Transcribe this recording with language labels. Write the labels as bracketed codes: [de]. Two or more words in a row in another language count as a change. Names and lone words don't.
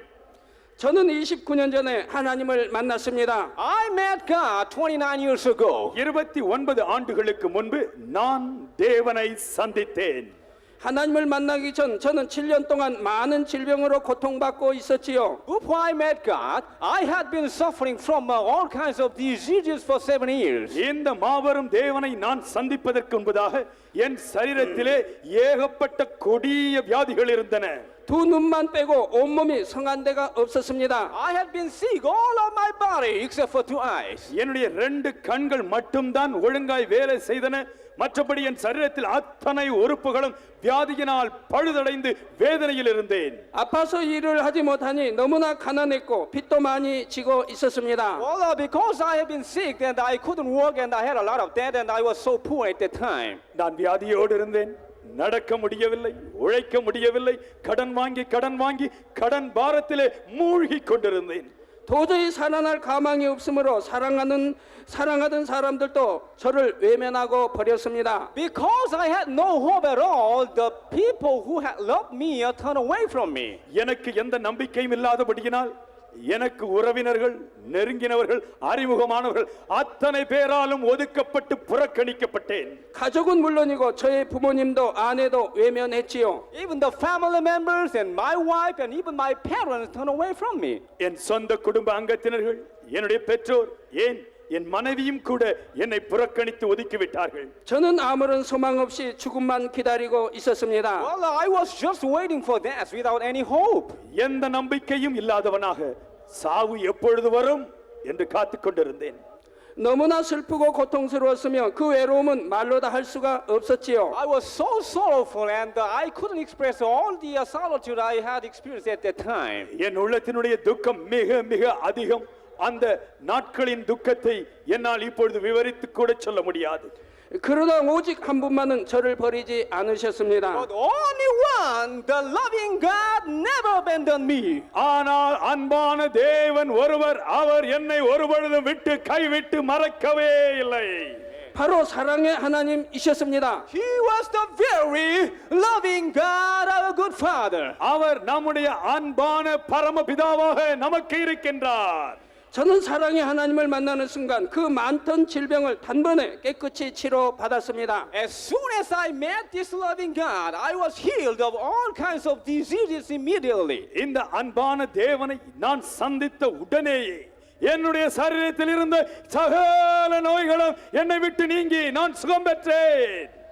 [ko] 저는 29년 전에 하나님을 만났습니다. [en] I met God 29 years ago. [ta] 29 ஆண்டுகளுக்கு முன்பு நான் தேவனை சந்தித்தேன். [ko] 하나님을 만나기 전 저는 7년 동안 많은 질병으로 고통받고 있었지요. [en] Before I met God, I had been suffering from all kinds of diseases for 7 years. [ta] இந்த மாபெரும் தேவனை நான் சந்திப்பதற்கு முன்பதாக என் சரீரத்திலே ஏகப்பட்ட கொடிய வியாதிகள் இருந்தன. [ko] 두 눈만 빼고 온몸이 성한 데가 없었습니다. [en] I had been sick all of my body except for 2 eyes. [ta] என்னுடைய 2 கண்கள் மட்டும்தான் ஒழுங்காய் வேலை செய்தன. மற்றபடி என் சரீரத்தில் அத்தனை உறுப்புகளும் வியாதியினால் பழுதடைந்து வேதனையில் இருந்தேன். [ko] 아파서 일을 하지 못하니 너무나 가난했고 빚도 많이 지고 있었습니다. [en] Well, because I had been sick and I couldn't work and I had a lot of debt and I was so poor at that time. [ta] நான் வியாதியோடு இருந்தேன். நடக்க முடியவில்லை, உழைக்க முடியவில்லை. கடன் வாங்கி கடன் பாரத்திலே மூழ்கி கொண்டிருந்தேன். [ko] 도저히 살아날 가망이 없으므로 사랑하던 사람들도 저를 외면하고 버렸습니다. [en] Because I had no hope at all, the people who had loved me turned away from me. [ta] எனக்கு எந்த நம்பிக்கையும் இல்லாதபடியினால் எனக்கு உறவினர்கள், நெருங்கினவர்கள், அறிமுகமானவர்கள் அத்தனை பேராலும் ஒதுக்கப்பட்டு புறக்கணிக்கப்பட்டேன். [ko] 가족은 물론이고 저의 부모님도 아내도 외면했지요. [en] Even the family members and my wife and even my parents turned away from me. [ta] என் சொந்த குடும்ப அங்கத்தினர்கள், என்னுடைய பெற்றோர், ஏன் என் மனைவியும் கூட என்னை புறக்கணித்து ஒதுக்கிவிட்டார்கள். [ko] 저는 아무런 소망 없이 죽음만 기다리고 있었습니다. [en] Well, I was just waiting for death without any hope. [ta] எந்த நம்பிக்கையும் இல்லாதவனாக சாவு எப்பொழுது வரும் என்று காத்துக் கொண்டிருந்தேன். [ko] 너무나 슬프고 고통스러웠으며 그 외로움은 말로 다 할 수가 없었지요. [en] I was so sorrowful and I couldn't express all the solitude I had experienced at that time. [ta] என் உள்ளத்தினுடைய துக்கம் மிக மிக அதிகம். அந்த நாட்களின் துக்கத்தை என்னால் இப்பொழுது விவரித்து கூட சொல்ல முடியாது. [ko] 그러나 오직 한 분만은 저를 버리지 않으셨습니다. [en] But only one, the loving God, never abandoned me. [ta] ஆனால் அன்பான தேவன் ஒருவர், அவர் என்னை ஒருபொழுதும் விட்டு கைவிட்டு மறக்கவே இல்லை. [ko] 바로 사랑의 하나님이셨습니다. [en] He was the very loving God, our good Father. [ta] அவர் நம்முடைய அன்பான பரமபிதாவாக நமக்கு இருக்கின்றார். [ko] 저는 사랑의 하나님을 만나는 순간 그 많던 질병을 단번에 깨끗이 치료받았습니다. [en] As soon as I met this loving God, I was healed of all kinds of diseases immediately. [ta] இந்த அன்பான தேவனை நான் சந்தித்த உடனேயே என்னுடைய சரீரத்தில் இருந்த சகல நோய்களும் என்னை விட்டு நீங்கி நான் சுகம் பெற்றேன்.